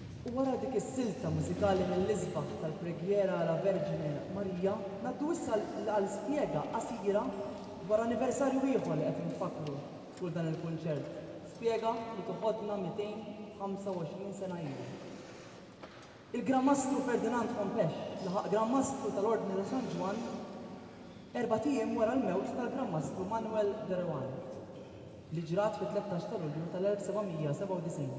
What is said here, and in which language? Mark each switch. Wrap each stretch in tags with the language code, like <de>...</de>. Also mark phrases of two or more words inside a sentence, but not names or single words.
<mt>Wara dik is-silta mużikali mill-isbaħ tal-preghiera la Vergine Marija, naddu issa għal spjega qasira wara anniversarju ieħor li qed nfakru kull dan il-kunċert. Spjega li toħodna 225 sena ilu. Il-Grammastru Ferdinand Hompex laħaq Grammastru tal-Ordni ta' San Ġwan 4 tiem wara l-mewt tal-Grammastru Manuel de Rohan li ġrat fit-13 ta' Lulju tal-1797.</mt>